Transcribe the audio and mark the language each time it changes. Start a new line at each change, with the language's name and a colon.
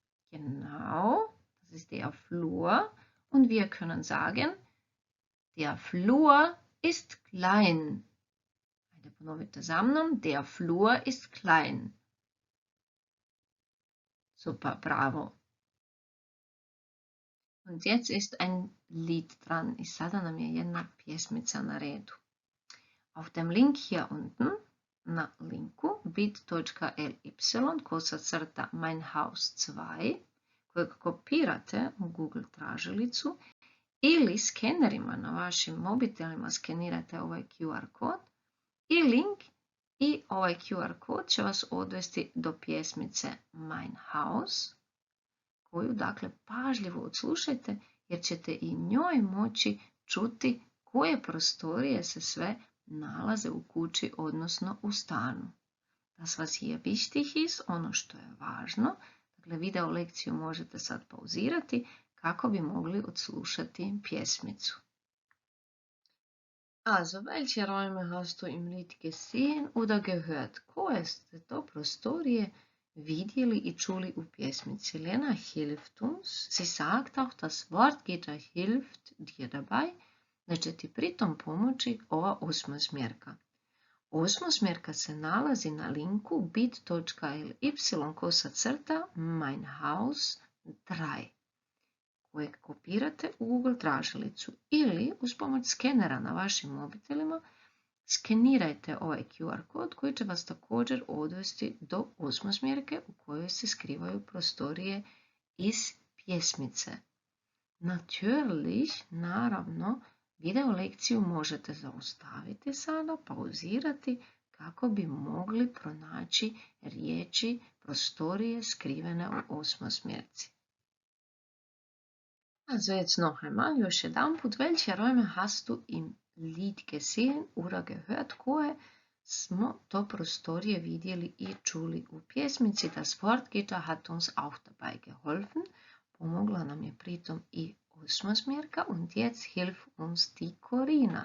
German: Genau, das ist der Flur. Und wir können sagen, der Flur ist klein.
Croatian: Ajde ponovite za mnom.
German: Der Flur ist klein.
Croatian: Super, bravo.
German: Und jetzt ist ein Lied dran.
Croatian: I sada nam je jedna pjesmica na redu.
German: Auf dem Link hier unten,
Croatian: na linku bit.ly/meinhaus2, kojeg kopirate u Google tražilicu ili skenerima na vašim mobitelima skenirate ovaj QR kod i link i ovaj QR kod će vas odvesti do pjesmice Mein Haus, koju dakle pažljivo odslušajte jer ćete i njoj moći čuti koje prostorije se sve nalaze u kući, odnosno u stanu.
German: Das was hier wichtig ist,
Croatian: ono što je važno, dakle video lekciju možete sad pauzirati kako bi mogli odslušati pjesmicu.
German: Also, welche Räume hast du im Lied gesehen oder gehört?
Croatian: Koje ste to prostorije vidjeli i čuli u pjesmici?
German: Lena hilft uns. Sie sagt auch, das Wortgitter hilft dir dabei,
Croatian: da će ti pritom pomoći ova osmosmjerka. Osmosmjerka se nalazi na linku bit.ly/meinhaus3, kojeg kopirate u Google tražilicu ili uz pomoć skenera na vašim mobitelima skenirajte ovaj QR kod koji će vas također odvesti do osmosmjerke u kojoj se skrivaju prostorije iz pjesmice. Natürlich, naravno, video lekciju možete zaustaviti sada, pauzirati kako bi mogli pronaći riječi prostorije skrivene u osmosmjerci.
German: Also jetzt noch einmal,
Croatian: još jedanput,
German: welche Räume hast du im Lied gesehen oder gehört?
Croatian: Koje smo to prostorije vidjeli i čuli u pjesmici?
German: Das Wortgitter hat uns auch dabei geholfen.
Croatian: Pomogla nam je pritom i osmosmjerka.
German: Und jetzt hilft uns die Corina.